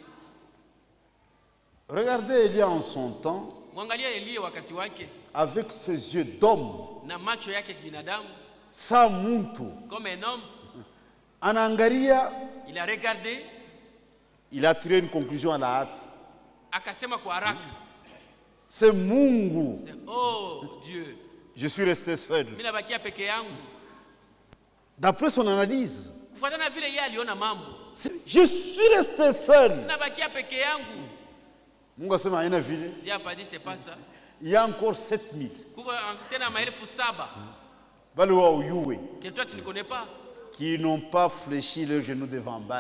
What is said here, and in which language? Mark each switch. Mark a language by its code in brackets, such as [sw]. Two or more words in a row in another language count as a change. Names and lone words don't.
[fr] Regardez Élie en son temps, avec ses yeux d'homme, sa muntu. Comme un homme, [sw] Anangaria, [fr] il a regardé, il a tiré une conclusion à la hâte. [sw] Akasema kwa haraka. [fr] C'est Mungu. Oh Dieu. Je suis resté seul. [sw] Mimi nabakia peke yangu. [fr] D'après son analyse, Je suis resté seul. Il y a encore 7000. Qui n'ont pas fléchi leurs genoux devant Baal.